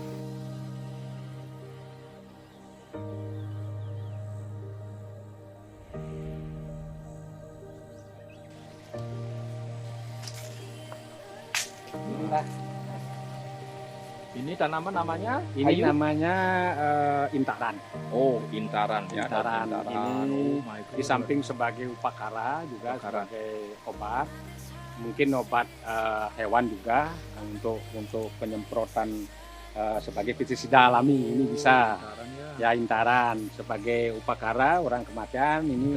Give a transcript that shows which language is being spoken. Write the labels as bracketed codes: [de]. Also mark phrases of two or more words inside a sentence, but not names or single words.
[id] Inilah. Ini tanaman namanya? Ini kayu? namanya intaran. Oh, intaran ya. Intaran. Intaran. Ini [en] Oh my God. [id] di samping sebagai upakara juga Upakara. sebagai obat. Mungkin obat hewan juga untuk penyemprotan sebagai pestisida alami ini bisa. Intaran ya. Ya intaran sebagai upakara orang kematian ini